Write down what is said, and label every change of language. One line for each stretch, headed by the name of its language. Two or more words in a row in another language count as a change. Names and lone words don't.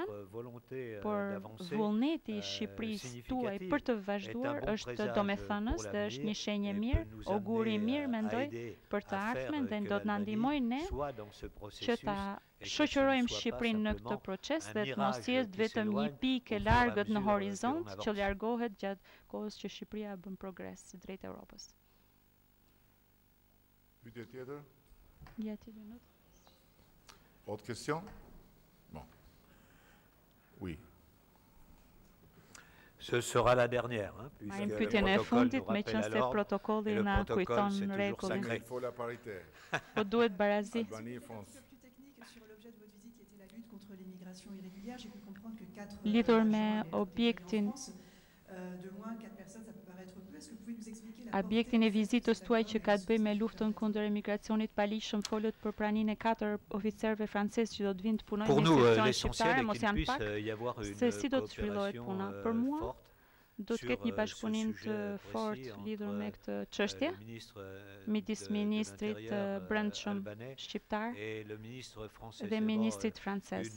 Albanian: por vullneti i Shqipërisë tuaj për të vazhduar është domethënës dhe është një shenjë mirë, auguri i mirë mendoj për të ardhmen dhe do të na ndihmojë ne që ta shoqërojmë Shqipërinë në këtë proces dhe të mos jetë vetëm një pikë e largët në horizont që largohet gjatë kohës që Shqipëria bën progres drejt Europës. Pyetje tjetër?
French: Y a-t-il une autre? Autre question? Bon. Oui. Ce sera la dernière, puisque le protocole nous rappelle à l'ordre, et le protocole, c'est toujours sacré. Il faut la parité. Albanie et France. Sur l'objet de votre visite qui était la lutte contre l'immigration irrégulière, j'ai pu comprendre que 4 de loin, 4 personnes, ça peut paraître peu. Est-ce que vous pouvez nous expliquer la
Albanian: Objektin e vizitës tuaj që ka të bëjë me luftën kundër emigracionit palishëm folët për praninë e 4 oficerëve francezë që do të vinë të punojnë në institucionet shqiptare, mos janë pak, se si do të zhvillohet puna. Për mua, do të ketë një bashkëpunim të fortë lidhur me këtë çështje midis ministrit brendshëm shqiptar dhe ministrit francez.